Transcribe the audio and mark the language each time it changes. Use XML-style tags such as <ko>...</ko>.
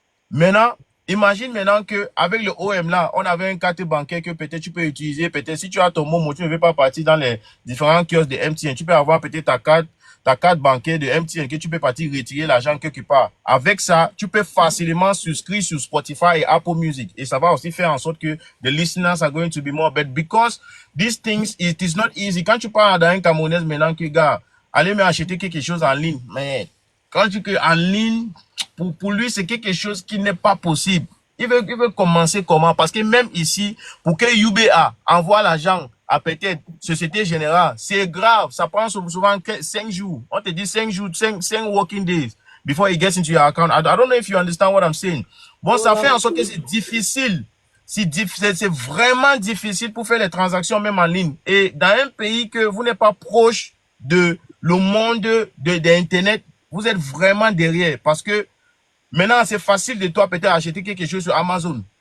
<fr>Maintenant, imagine maintenant que avec le OM là, on avait une carte bancaire que peut-être tu peux utiliser. Peut-être si tu as ton Momo, tu ne veux pas partir dans les différents kiosques de MTN. Tu peux avoir peut-être ta carte bancaire de MTN que tu peux partir retirer l'argent quelque part. Avec ça, tu peux facilement souscrire sur Spotify et Apple Music. Et ça va aussi faire en sorte que</fr> <en>the listeners are going to be more. But because these things, it is not easy.</en> <fr>Quand tu parles d'un Camerounais maintenant que, gars, allez m'acheter quelque chose en ligne. Mais quand tu dis en ligne, pour lui, c'est quelque chose qui n'est pas possible. Il veut commencer comment? Parce que même ici, pour que UBA envoie l'argent à peut-être Société Générale, c'est grave. Ça prend souvent 5 jours. On te dit 5 jours,</fr> <en>5 working days before it gets into your account. I don't know if you understand what I'm saying.</en> <fr>Bon, ça fait en sorte que c'est difficile. C'est vraiment difficile pour faire les transactions même en ligne. Et dans un pays que vous n'êtes pas proche de le monde d'Internet, vous êtes vraiment derrière. Parce que maintenant, c'est facile de toi peut-être acheter quelque chose sur Amazon.</fr>